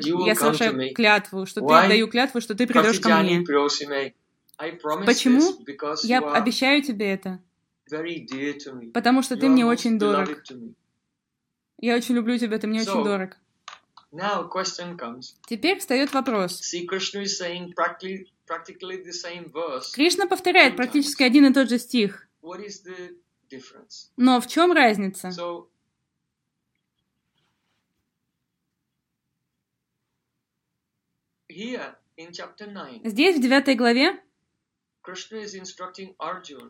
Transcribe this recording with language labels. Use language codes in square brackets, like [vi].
[en] that you will [ru] я совершаю [en] come to me. [ru] Клятву, что ты, даю клятву, что ты придешь ко мне. [sa] Приосиме. [ru] Почему? Я обещаю тебе это. [en] Very dear to me. [ru] Потому что ты мне очень дорог. Я очень люблю тебя, ты мне очень дорог. [en] Now question comes. [ru] Теперь встает вопрос. [en] See, Krishna is saying practically the same verse. [ru] Кришна повторяет практически один и тот же стих. [en] What is the difference? [ru] Но в чем разница? [en] So, here, in chapter 9, [ru] здесь, в 9 главе, [en] Krishna is instructing Arjuna,